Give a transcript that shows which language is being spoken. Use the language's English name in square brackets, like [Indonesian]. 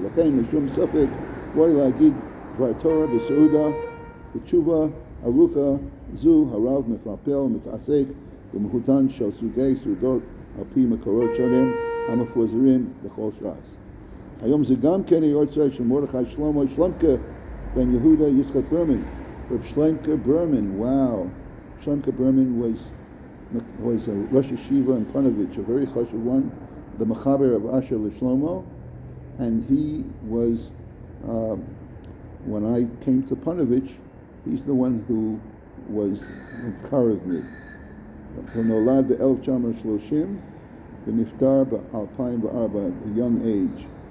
[Hebrew] לכן משום ספק ראוי להגיד דבר תורה בסעודה, בתשובה ארוכה זו הרב מפלפל מתעסק במהותן של סוגי סעודות על פי מקורות שונים המפוזרים בכל ש"ס. היום זה גם כן היורצייט של מרדכי שלמה שלמקה בן יהודה יצחק ברמן. [English] Reb Shlemka Berman, wow. Shlemka Berman was a Rosh Yeshiva in Panovich, a very chashuv one, the Mechaber of Asher L'Shlomo, and he was, when I came to Panovich, he's the one who was car of me. [Hebrew] הוא נולד ב-1930 ונפטר ב-2004 [English] at a young age.